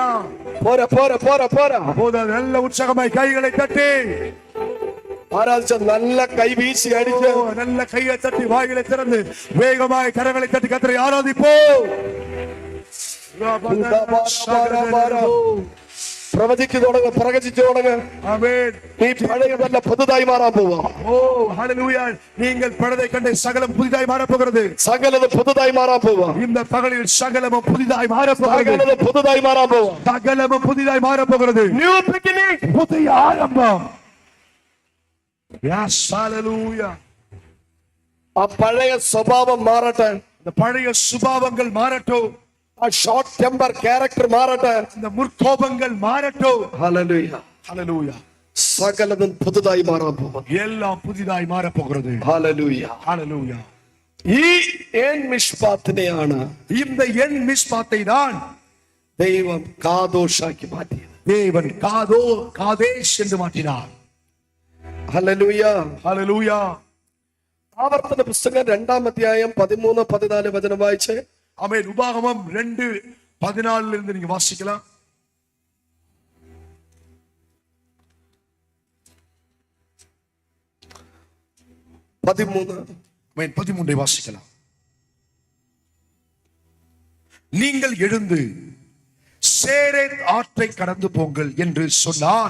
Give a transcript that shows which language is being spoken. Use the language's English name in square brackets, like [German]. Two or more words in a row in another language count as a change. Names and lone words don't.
[Malayalam] പോരാ [Tamil] நல்ல உற்சாகமாய் கைகளை தட்டி [Malayalam] ആരാധിച്ച നല്ല കൈ വീശി അടിച്ച് [Tamil] நல்ல கையை தட்டி வாய்களை திறந்து வேகமாய் கரங்களை தட்டி கர்த்தரை ஆராதிப்போம். [Malayalam] പ്രവചിച്ചു തുടങ്ങ്, പ്രവചിച്ചു തുടങ്ങ്. [Tamil] ஆமென். [Malayalam] നീ പഴയതല്ല, പുതുതായി മാറാൻ പോവാ. [Tamil] ஓ ஹalleluya. நீங்கள் படதை கண்ட சகலம் புதிதாய் மாற போகிறது. [Malayalam] സകലത് പുതുതായി മാറാൻ പോവാ. [Tamil] இந்த பகலில் சகலமும் புதிதாய் மாற போகிறது. [Malayalam] സകലത് പുതുതായി മാറാൻ പോവാ. [Tamil] சகலமும் புதிதாய் மாற போகிறது. [English] new beginning, [Tamil] புதிய ஆரம்பம். [English] yes hallelujah. [Malayalam] ആ പഴയ സ്വഭാവം മാറട്ടെ. [Tamil] இந்த பழைய சுபாவங்கள் மாறட்டும். [Malayalam] ആ [English] short temper character [Malayalam] മാറട്ടെ. [Tamil] இந்த முற்கோபங்கள் மாறட்டும். [Malayalam] ഹല്ലേലൂയ. [Tamil] ஹalleluya. [Malayalam] സകലതും പുതുതായി മാറാൻ പോവാ. [Tamil] எல்லாம் புதிதாய் மாற போகிறது. [Malayalam] ഹല്ലേലൂയ. [Tamil] ஹalleluya. [Malayalam] ഈ ഏൻ മിഷ്പാത്തിനെയാണ് [Tamil] இந்த என் மிஸ்பாத்தை தான் [Malayalam] ദൈവം കാദോഷാക്കി മാറ്റിയത്. [Tamil] தேவன் காதேஷ் என்று மாற்றினார். [Malayalam] ഹല്ലേലൂയ. [Tamil] ஹalleluya. [Malayalam] ആവർത്തന പുസ്തകം 2-ാം അധ്യായം 13-14 വചനം വായിച്ചേ. [Tamil] ஆமென். உபாகமம் 2:14 இருந்து நீங்க வாசிக்கலாம். 13. ஆமென். 13 வாசிக்கலாம். நீங்கள் எழுந்து சேரேத் ஆற்றை கடந்து போங்கள் என்று சொன்னார்.